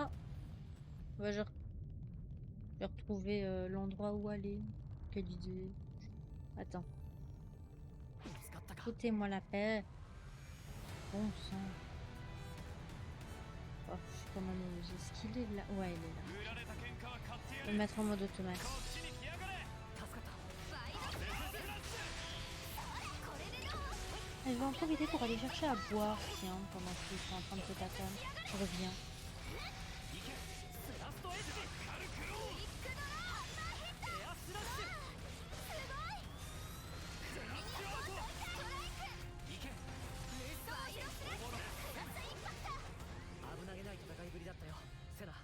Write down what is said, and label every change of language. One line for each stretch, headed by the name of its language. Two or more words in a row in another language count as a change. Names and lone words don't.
French: Ouais, je vais retrouver l'endroit où aller. Quelle idée. Attends.
Japanese: ったか。
French: Foutez-moi la paix. Bon sang. Oh, je suis quand même obligée. Est-ce qu'il est là? Ouais, il est là.
Japanese: 売られた喧嘩は買ってや
French: Je vais
Japanese: る。
French: le mettre en mode automatique.
Japanese: こっちに来やがれ。助かった。
French: Je vais en profiter pour aller chercher à boire, tiens, pendant qu'ils sont en train de se taper. Je reviens.
Japanese: 行け。スラストエッジ。カルクロー。エアスラッシュ。ゼラスアウト。行け。メスタージェン。おもろ。危なげない戦いぶりだったよ、セナ。